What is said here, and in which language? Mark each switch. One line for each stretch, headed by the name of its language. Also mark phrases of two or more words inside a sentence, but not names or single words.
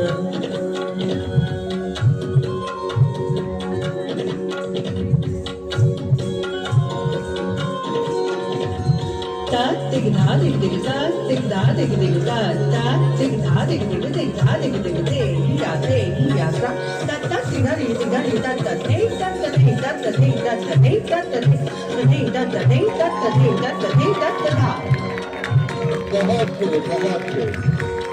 Hindi: ता टिक धा टिक टिक ता टिक धा टिक टिक ता ता टिक धा टिक टिक टिक धा टिक टिक ते या ता ता टिक धा टिक ता ता ते ता ता ते ता ता ते ता ता ते ता ता ते ता ता ते ता ता ते ता ता ते ता ता ता। बहुत खूब बहुत खूब